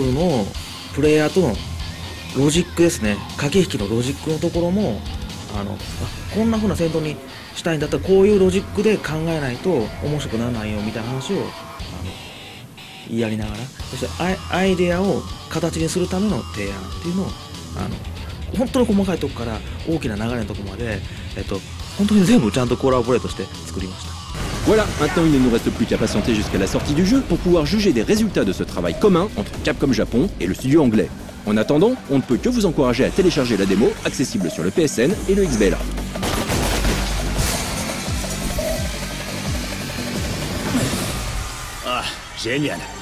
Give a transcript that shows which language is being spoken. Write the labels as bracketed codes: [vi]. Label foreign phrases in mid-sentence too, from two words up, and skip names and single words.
[ja] ルのプレイヤーとのロジックですね、駆け引きのロジックのところもこんな風な戦闘にしたいんだったらこういうロジックで考えないと面白くならないよみたいな話をやりながら、そしてアイデアを形にするための提案っていうのを本当に細かいとこから大きな流れのとこまで、本当に全部ちゃんとコラボレートして作りました。 [fr] Voilà, maintenant il ne nous reste plus qu'à patienter jusqu'à la sortie du jeu pour pouvoir juger des résultats de ce travail commun entre Capcom Japon et le studio anglais. En attendant, on ne peut que vous encourager à télécharger la démo, accessible sur le PSN et le XBLA. Ah, génial.